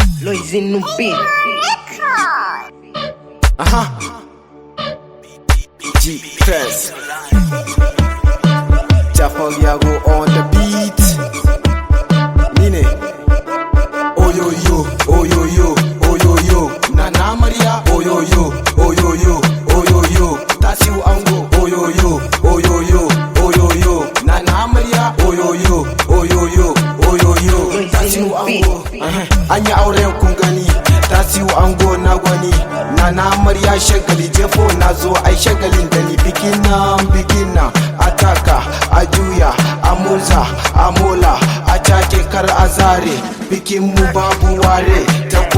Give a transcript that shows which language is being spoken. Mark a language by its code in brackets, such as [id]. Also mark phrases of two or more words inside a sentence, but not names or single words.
[pt] Loizinho no beat. [en] G-Press Jafar Yago on the beat. [ha] Mine Oyoyo, oyoyo, oyoyo. Nana Maria, oyoyo, oyoyo, oyoyo. Tasiu Ango, oyoyo, oyoyo, oyoyo. Nana Maria, oyoyo, oyoyo, oyoyo. Tasiu Ango, anya auren kun gani. Tasiu Ango na gwani. Nana Maria shagali jefo na zo ai shagalin da ni bikin nan ataka a juya a murza a mola a take kar a zare bikin mu babu ware ta ko